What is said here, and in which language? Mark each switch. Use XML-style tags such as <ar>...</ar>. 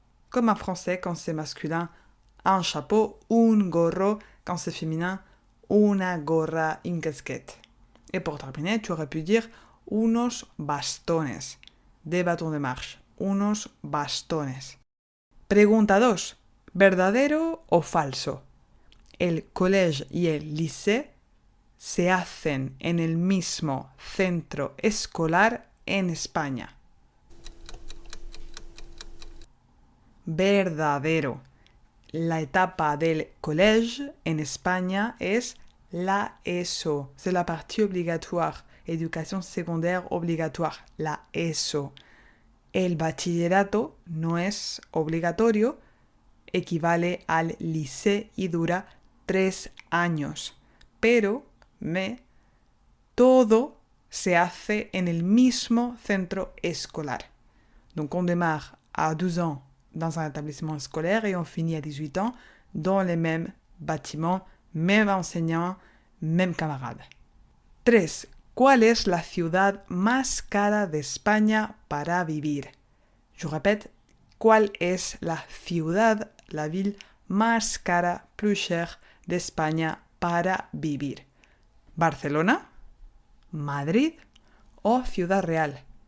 <fr>Comme en français quand c'est masculin, un chapeau, un gorro, quand c'est féminin, una gorra, une casquette. Et pour terminer, tu aurais pu dire unos bastones, des bâtons de marche, unos bastones.</fr> <es>Pregunta 2. ¿Verdadero o falso? El collège y el lycée se hacen en el mismo centro escolar en España. Verdadero. La etapa del collège en España es la ESO.</es> <fr>C'est la partie obligatoire. Éducation secondaire obligatoire. La ESO.</fr> <es>El bachillerato no es obligatorio, equivale al lycée y dura 3 años. Pero, todo se hace en el mismo centro escolar.</es> <fr>Donc on démarre à 12 ans dans un établissement scolaire et on finit à 18 ans dans les mêmes bâtiments, mêmes enseignants, mêmes camarades. 3.</fr> <es>¿Cuál es la ciudad más cara de España para vivir?</es> <fr>Je répète,</fr> <es>¿cuál es la ciudad,</es> <fr>la ville</fr> <es>más cara,</es> <fr>plus chère</fr> <es>d'España para vivir? ¿Barcelona? ¿Madrid? ¿O Ciudad Real?</es>